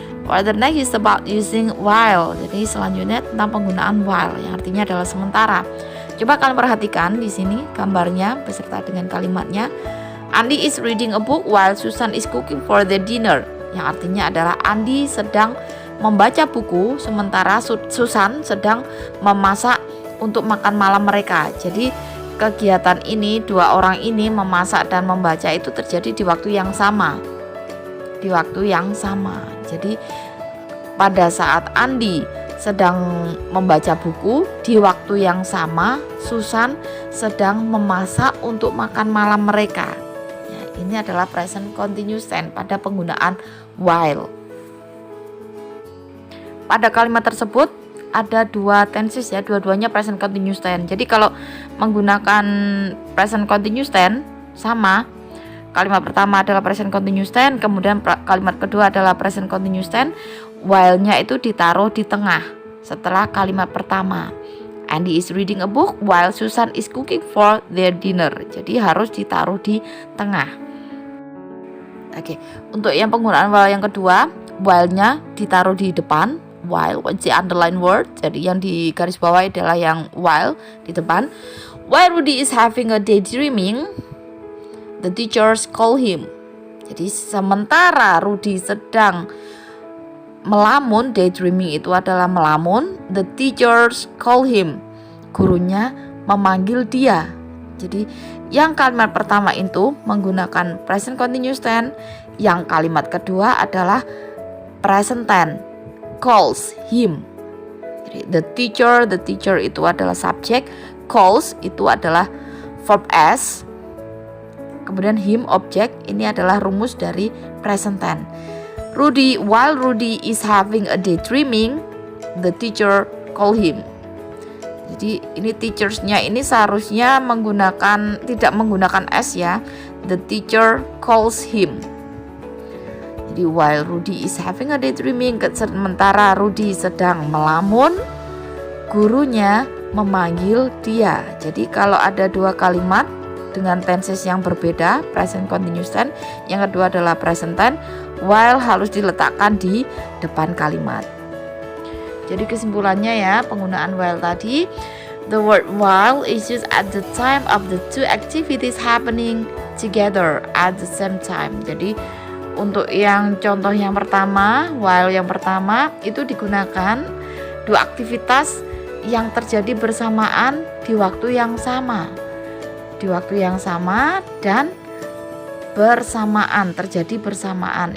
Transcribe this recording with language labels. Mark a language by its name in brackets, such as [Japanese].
[English] For the next is about using while. [Indonesian] Jadi selanjutnya tentang penggunaan while yang artinya adalah sementara. Coba kalian perhatikan di sini gambarnya beserta dengan kalimatnya. [English] Andy is reading a book while Susan is cooking for the dinner. [Indonesian] Yang artinya adalah Andy sedang membaca buku sementara Susan sedang memasak untuk makan malam mereka. Jadi kegiatan ini, dua orang ini memasak dan membaca itu terjadi di waktu yang sama. Di waktu yang sama. Jadi pada saat Andy sedang membaca buku, di waktu yang sama Susan sedang memasak untuk makan malam mereka. Ya, ini adalah present continuous tense pada penggunaan while. Pada kalimat tersebut ada dua tenses ya, dua-duanya present continuous tense. Jadi kalau menggunakan present continuous tense sama, kalimat pertama adalah present continuous tense, kemudian kalimat kedua adalah present continuous tense. While-nya itu ditaruh di tengah setelah kalimat pertama. [English] Andy is reading a book while Susan is cooking for their dinner. [Indonesian] Jadi harus ditaruh di tengah. Oke, untuk yang penggunaan while yang kedua, while-nya ditaruh di depan. [English] While, what's the underline word? [Indonesian] Jadi yang di garis bawah adalah yang while di depan. [English] While Rudy is having a daydreaming, the teachers call him. [Indonesian] Jadi sementara Rudy sedang melamun, daydreaming itu adalah melamun, [English] the teachers call him. [Indonesian] Gurunya memanggil dia. Jadi yang kalimat pertama itu menggunakan present continuous tense, yang kalimat kedua adalah present tense, calls him. Jadi the teacher itu adalah subjek, calls itu adalah verb s, kemudian him objek. Ini adalah rumus dari present tense. [English] While Rudy is having a daydreaming, the teacher call him. [Indonesian] Jadi ini teachersnya ini seharusnya tidak menggunakan s ya. [English] The teacher calls him. [Indonesian] Jadi [English] while Rudy is having a daydreaming, [Indonesian] sementara Rudy sedang melamun, gurunya memanggil dia. Jadi kalau ada dua kalimat dengan tenses yang berbeda, present continuous tense, yang kedua adalah present tense, while harus diletakkan di depan kalimat. Jadi kesimpulannya ya, penggunaan while tadi, [English] the word while is used at the time of the two activities happening together at the same time. [Indonesian] Jadi untuk yang contoh yang pertama, while yang pertama itu digunakan dua aktivitas yang terjadi bersamaan di waktu yang sama. Di waktu yang sama dan bersamaan, terjadi bersamaan.